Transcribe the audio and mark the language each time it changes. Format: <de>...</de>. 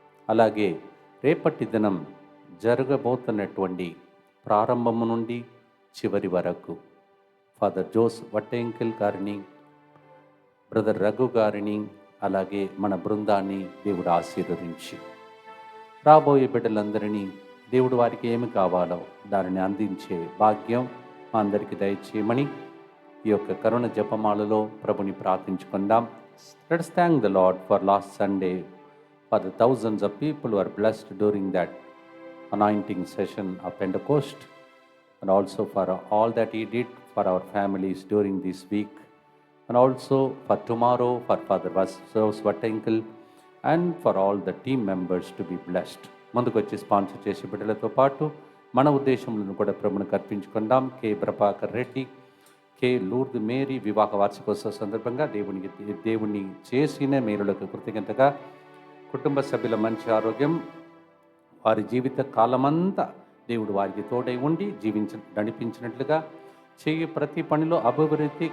<te>అలాగే రేపటి దినం జరగబోతున్నటువంటి ప్రారంభము నుండి చివరి వరకు ఫాదర్ జోస్ వట్టేంకిల్ గారిని, బ్రదర్ రఘు గారిని, అలాగే మన బృందాన్ని దేవుడు ఆశీర్వదించి రాబోయే బిడ్డలందరినీ దేవుడు వారికి ఏమి కావాలో దానిని అందించే భాగ్యం మా అందరికీ దయచేయమని ఈ యొక్క కరుణ జపమాలలో ప్రభుని ప్రార్థించుకుందాం.</te> <en>Let's thank the Lord for last Sunday for the thousands of people who are blessed during that anointing session of Pentecost, and also for all that he did for our families during this week, and also for tomorrow for Father Jose Vattenkel and for all the team members to be blessed.</en> <te>ముందుకు వచ్చి sponsor చేసే బిడ్డలతో పాటు మన ఉద్దేశములను కూడా ప్రభునికి అర్పించుకుందాం. K Prabhakar Reddy, K లూర్ద్ Mary వివాహ వార్షికోత్సవ సందర్భంగా దేవుని చేసిన మేలులకు కృతజ్ఞతగా కుటుంబ సభ్యుల మంచి ఆరోగ్యం, వారి జీవిత కాలమంతా దేవుడు వారికి తోడై ఉండి నడిపించినట్లుగా చేయి ప్రతి పనిలో అభివృద్ధి.</te>